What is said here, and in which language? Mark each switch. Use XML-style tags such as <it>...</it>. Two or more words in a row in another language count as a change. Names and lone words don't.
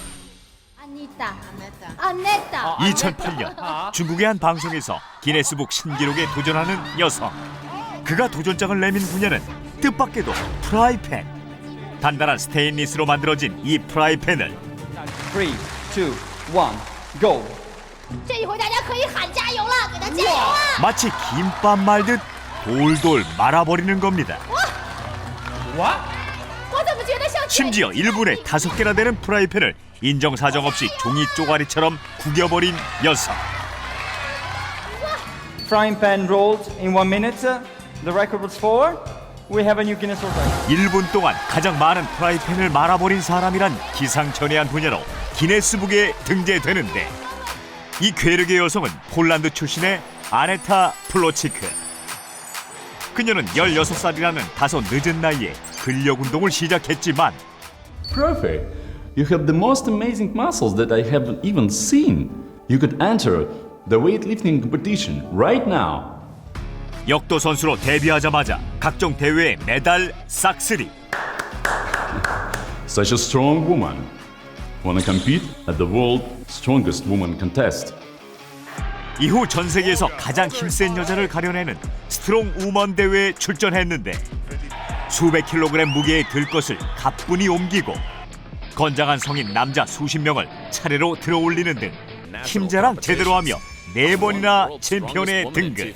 <ko>아네타. 2008년 중국의 한 방송에서 기네스북 신기록에 도전하는 여성. 그가 도전장을 내민 분야는 뜻밖에도 프라이팬. 단단한 스테인리스로 만들어진 이 프라이팬을 3, 2, 1, go!</ko> <zh>这一回大家可以喊加油了，给他加油啊！</zh> <ko>마치 김밥 말듯 돌돌 말아버리는 겁니다.</ko> <zh>我怎么觉得像</zh> <ko>심지어 1분에 5개나 되는 프라이팬을 인정사정 없이 종이 쪼가리처럼 구겨버린 여성.</ko> <en>Frying pan rolled in 1 minute. The record was 4. We have a new Guinness World Record.</en> <ko>1분 동안 가장 많은 프라이팬을 말아버린 사람이란 기상천외한 분야로 기네스북에 등재되는데, 이 괴력의 여성은 폴란드 출신의 아네타 플로치크. 그녀는 16살이라는 다소 늦은 나이에 근력 운동을 시작했지만</ko> <en>Perfect. You have the most amazing muscles that I haven't even seen. You could enter the weightlifting competition right now.</en> <ko>역도 선수로 데뷔하자마자 각종 대회에 메달 싹쓸이.</ko> <en>Such a strong woman. Wanna compete at the world strongest woman contest?</en> <ko>이후 전 세계에서 가장 힘센 여자를 가려내는 스트롱 우먼 대회에 출전했는데, 수백 킬로그램 무게의 들것을 가뿐히 옮기고 건장한 성인 남자 수십 명을 차례로 들어올리는 등 힘자랑 제대로 하며 4번이나 챔피언에 등극.</ko>